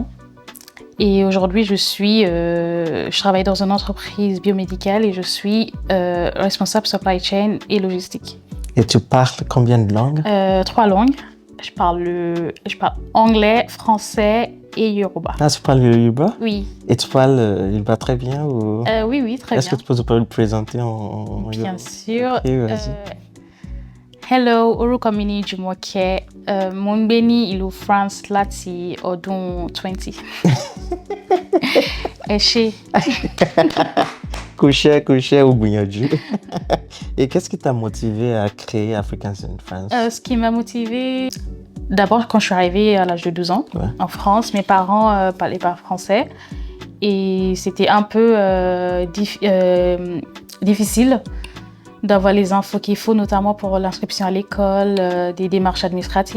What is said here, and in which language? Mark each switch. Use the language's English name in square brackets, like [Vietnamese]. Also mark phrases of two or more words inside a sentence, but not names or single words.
[French] Et aujourd'hui, je travaille dans une entreprise biomédicale et je suis responsable [English] supply chain [French] et logistique. Et tu parles combien de langues? 3 langues. Je parle anglais, français et yoruba. Ah, tu parles le Yoruba? Oui. Et tu parles Yoruba très bien ou... Oui, très bien. Est-ce que tu peux te présenter en Bien Yoruba? sûr. Ok, vas-y. [Yoruba] Hello, orúkọ mi ni Jumoke. Mo ń gbé ní ìlú France láti ọdún 20. Ẹ ṣé. [French] Coucher ou gbìyànjú. Et qu'est-ce qui t'a motivé à créer Africans in France? Ce qui m'a motivée, d'abord quand je suis arrivée à l'âge de 12 ans en France, mes parents parlaient pas français et c'était un peu difficile d'avoir les infos qu'il faut, notamment pour l'inscription à l'école, des démarches administratives.